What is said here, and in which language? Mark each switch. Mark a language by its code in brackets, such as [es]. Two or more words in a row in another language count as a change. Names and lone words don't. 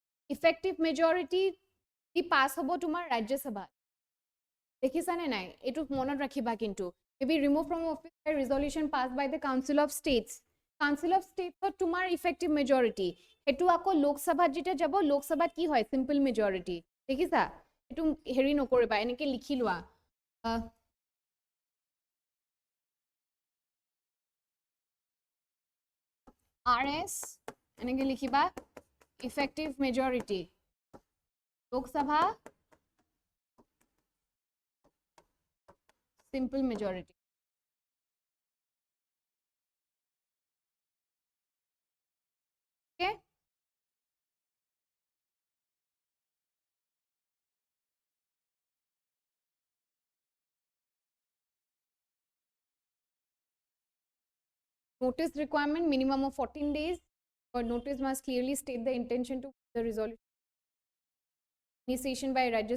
[en] effective majority [as] দি পাছ হ'ব তোমাৰ ৰাজ্যসভা দেখিছানে নাই এইটো মনত ৰাখিবা কিন্তু [en] maybe remove from office by resolution passed by the council of states [as] তোমাৰ [en] effective majority [as] এটো আকৌ লোকসভাত যেটা যাব লোকসভাত কি হয় [en] simple majority [as] দেখিছা এটো হেৰি নকৰিবা এনেকে লিখি লোৱা [en] RS [as] এনেকে লিখিবা [en] effective majority লোকসভা simple majority okay notice requirement minimum of 14 days or notice must clearly state the intention to the resolution initiation by Rajya